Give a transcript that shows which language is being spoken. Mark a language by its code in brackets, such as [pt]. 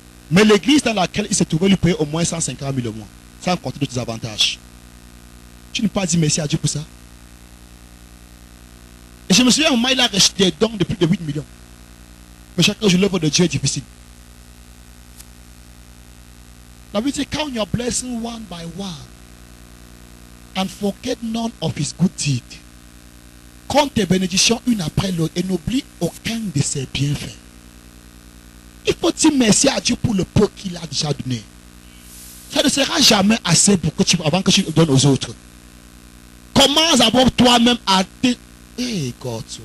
[fr] Mais l'église dans laquelle il se trouvait lui payait au moins 150 000 le mois. Sans compter d'autres avantages. Tu n'as pas dit merci à Dieu pour ça? Et je me souviens, au moment il a reçu des dons de plus de 8 millions. Mais chaque jour, l'œuvre de Dieu est difficile. La Bible dit, [en] count your blessing one by one. And forget none of his good deeds. [fr] Compte tes bénédictions une après l'autre et n'oublie aucun de ses bienfaits. Il faut dire merci à Dieu pour le peu qu'il a déjà donné. Ça ne sera jamais assez pour que avant que tu le donnes aux autres. Commence d'abord toi-même à te... [en] Hey God.